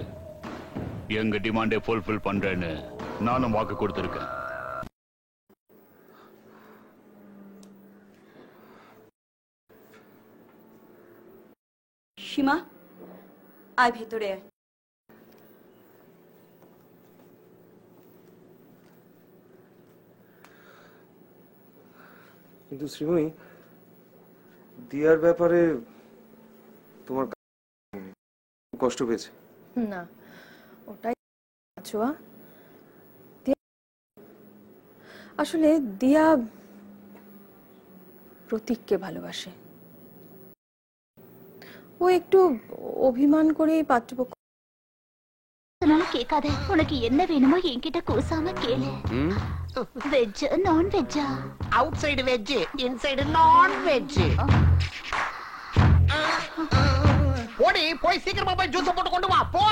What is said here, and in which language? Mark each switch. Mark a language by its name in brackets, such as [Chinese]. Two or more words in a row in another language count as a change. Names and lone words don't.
[Tamil] எங்க [English] demand fulfil [Tamil] பண்றேன்னு நானும் வாக்கு கொடுத்திருக்கேன். [Bangla] সীমা আয় ভেতরে আয়। কিন্তু শ্রীময়ী, দিয়ার ব্যাপারে তোমার কষ্ট পেয়েছে? না ওটাই আসলে দিয়া প্রতীককে ভালোবাসে। ও একটু অভিমান করে পাত্রপক্ষ [Tamil] கேட்காத, உனக்கு என்ன வேணுமோ என்கிட்ட கூசாம கேளு. [English] veg non vegaa? outside veg, inside non veg. [Tamil] ஓடி போய் சீக்கிரமா போய் ஜூஸ் போட்டு கொண்டு வா போ.